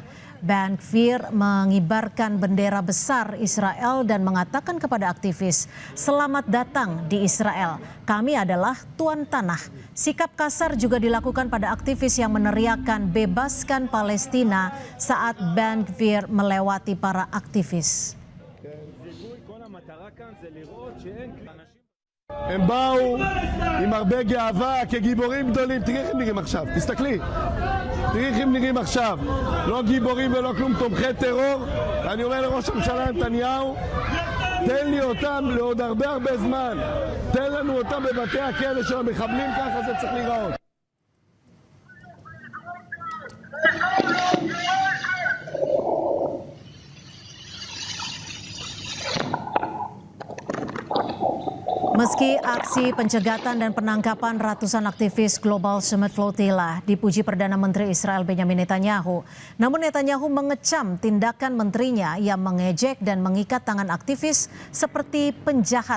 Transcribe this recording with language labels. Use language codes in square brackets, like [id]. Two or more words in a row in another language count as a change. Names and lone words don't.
[id] Ben-Gvir mengibarkan bendera besar Israel dan mengatakan kepada aktivis, "Selamat datang di Israel. Kami adalah tuan tanah." Sikap kasar juga dilakukan pada aktivis yang meneriakkan "Bebaskan Palestina" saat Ben-Gvir melewati para aktivis. [he] הם באו עם הרבה גאווה כגיבורים גדולים. תראי איך הם נראים עכשיו, תסתכלי. תראי איך הם נראים עכשיו. לא גיבורים ולא כלום, תומכי טרור. אני אומר לראש הממשלה נתניהו, תן לי אותם לעוד הרבה זמן. תן לנו אותם בבתי הכלא של המחבלים, ככה זה צריך להיראות. [id] Meski aksi pencegatan dan penangkapan ratusan aktivis Global Summit Flotilla dipuji Perdana Menteri Israel Benjamin Netanyahu, namun Netanyahu mengecam tindakan menterinya yang mengejek dan mengikat tangan aktivis seperti penjahat.